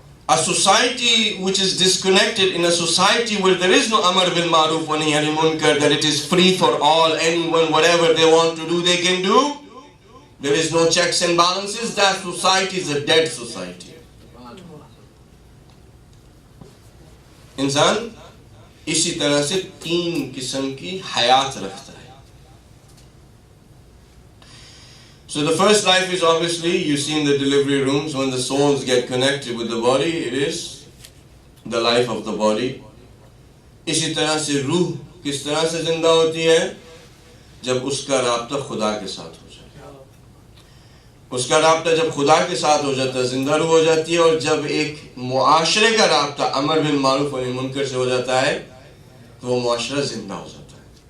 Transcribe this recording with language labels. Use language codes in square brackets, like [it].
[en] A society which is disconnected, in a society where there is no Amr bil Ma'ruf wa Nahi anil Munkar, that it is free for all, anyone, whatever they want to do, they can do. There is no checks and balances. That society is a dead society. [ur] انسان اسی طرح سے 3 قسم کی حیات رکھتا ہے. [en] So the first life is obviously, you see in the delivery rooms, when the souls get connected with the body, it is the life of the body. [ur] اسی طرح سے روح کس طرح سے زندہ ہوتی ہے؟ جب اس کا رابطہ خدا کے ساتھ ہو جائے. اس کا رابطہ جب خدا کے ساتھ ہو جاتا ہے زندہ روح ہو جاتی ہے. اور جب ایک معاشرے کا رابطہ امر بالمعروف و نہی عن المنکر سے ہو جاتا ہے تو وہ معاشرہ زندہ ہو جاتا ہے.